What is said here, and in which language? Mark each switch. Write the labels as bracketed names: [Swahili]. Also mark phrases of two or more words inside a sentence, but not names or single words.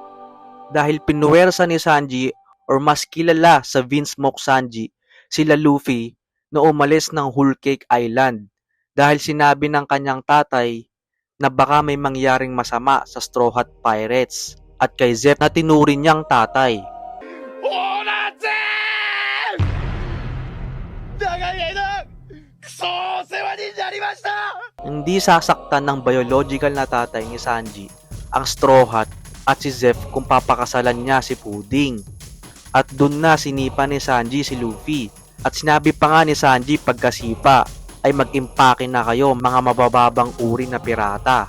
[Filipino] Dahil pinuwersa ni Sanji or mas kilala sa Vinsmoke Sanji sila Luffy na umalis ng Whole Cake Island dahil sinabi ng kanyang tatay na baka may mangyaring masama sa Straw Hat Pirates at kay Zeph na tinuring niyang tatay. [Japanese] オーナーゼン長い間クソお世話になりました [Filipino] Hindi sasaktan ng biological na tatay ni Sanji ang Straw Hat at si Zeph kung papakasalan niya si Pudding. At dun na sinipa ni Sanji si Luffy. At sinabi pa nga ni Sanji pagkasipa ay mag-impake na kayo mga mabababang uri na pirata.